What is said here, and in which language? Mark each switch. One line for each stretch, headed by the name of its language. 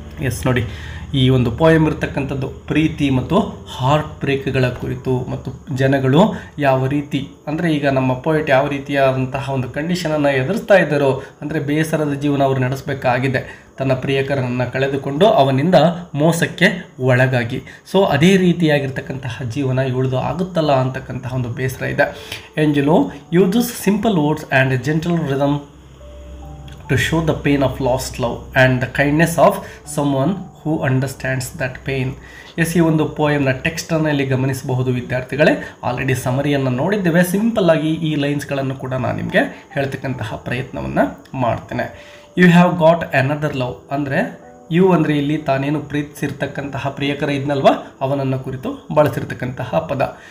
Kannada: S ನೋಡಿ, ಈ ಒಂದು ಪೋಯಮ್ ಇರ್ತಕ್ಕಂಥದ್ದು ಪ್ರೀತಿ ಮತ್ತು ಹಾರ್ಟ್ ಬ್ರೇಕ್ಗಳ ಕುರಿತು ಮತ್ತು ಜನಗಳು ಯಾವ ರೀತಿ ಅಂದರೆ ಈಗ ನಮ್ಮ ಪೋಯೆಟ್ ಯಾವ ರೀತಿಯಾದಂತಹ ಒಂದು ಕಂಡೀಷನನ್ನು ಎದುರಿಸ್ತಾ ಇದ್ದಾರೋ ಅಂದರೆ ಬೇಸರದ ಜೀವನ ಅವರು ನಡೆಸಬೇಕಾಗಿದೆ ತನ್ನ ಪ್ರಿಯಕರನನ್ನು ಕಳೆದುಕೊಂಡು ಅವನಿಂದ ಮೋಸಕ್ಕೆ ಒಳಗಾಗಿ. ಸೊ ಅದೇ ರೀತಿಯಾಗಿರ್ತಕ್ಕಂತಹ ಜೀವನ ಇವಳದು ಆಗುತ್ತಲ್ಲ ಅಂತಕ್ಕಂತಹ ಒಂದು ಬೇಸರ ಇದೆ.
English: Angelou uses simple words and gentle rhythm to show the pain of lost love and the kindness of someone who understands that pain.
Kannada: S, ಈ ಒಂದು ಪೋಯಮ್ನ ಟೆಕ್ಸ್ಟನ್ನು ಇಲ್ಲಿ ಗಮನಿಸಬಹುದು ವಿದ್ಯಾರ್ಥಿಗಳೇ. ಆಲ್ರೆಡಿ ಸಮರಿಯನ್ನು ನೋಡಿದ್ದೇವೆ. ಸಿಂಪಲ್ ಆಗಿ ಈ ಲೈನ್ಸ್ಗಳನ್ನು ಕೂಡ ನಾನು ನಿಮಗೆ ಹೇಳ್ತಕ್ಕಂತಹ ಪ್ರಯತ್ನವನ್ನು ಮಾಡ್ತೇನೆ.
English: you have got another love
Kannada: ಅಂದರೆ ಯು ಅಂದರೆ ಇಲ್ಲಿ ತಾನೇನು ಪ್ರೀತಿಸಿರ್ತಕ್ಕಂತಹ ಪ್ರಿಯಕರ ಇದ್ನಲ್ವ ಅವನನ್ನು ಕುರಿತು ಬಳಸಿರ್ತಕ್ಕಂತಹ ಪದ.